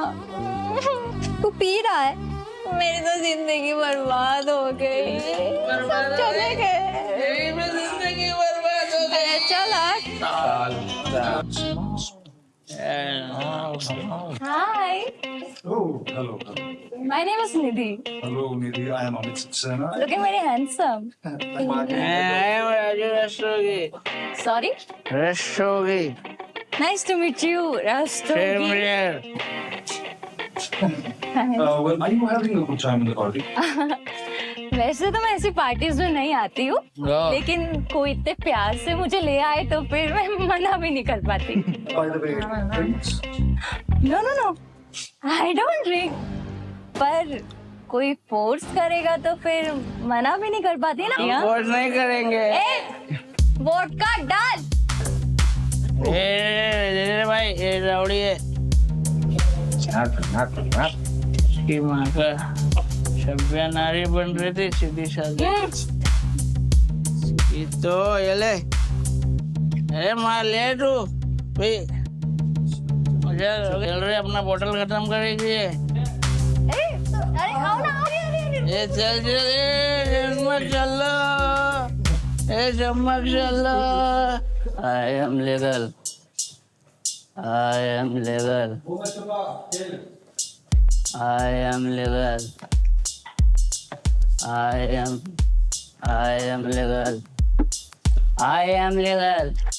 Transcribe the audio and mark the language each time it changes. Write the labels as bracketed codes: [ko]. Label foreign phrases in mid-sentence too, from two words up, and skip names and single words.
[hi] तू पी रहा है। मेरी तो जिंदगी बर्बाद हो गई। सब चले गए। जिंदगी बर्बाद हो अरे चल हाय, [en] Oh, hello. my name is Nidhi. Hello, Nidhi. I am Amit Saxena. Looking very handsome. रस्तोगी। Sorry? रस्तोगी। Nice to meet you, Rastogi. Well, are you having a good time in the party? [hi] वैसे तो मैं ऐसी पार्टीज में नहीं आती हूँ, लेकिन कोई इतने प्यार से मुझे ले आए तो फिर मैं मना भी नहीं कर पाती। [en] By the way, drinks? No, I don't drink. [hi] पर कोई फोर्स करेगा तो फिर मना भी नहीं कर पाती ना। फोर्स नहीं करेंगे। वोडका डाल। भाई ये राउडी है। इसकी माँ का सभ्य नारी बन रही थी, सीधी सादी। ये तो ये ले। अरे माँ ले तू भाई, मुझे चल रही अपना बोतल खत्म करेगी। अरे आओ ना, ये चल चमक चलो, ये चमक चलो। [en] I am legal. I am legal. I am legal. I am legal. I am legal.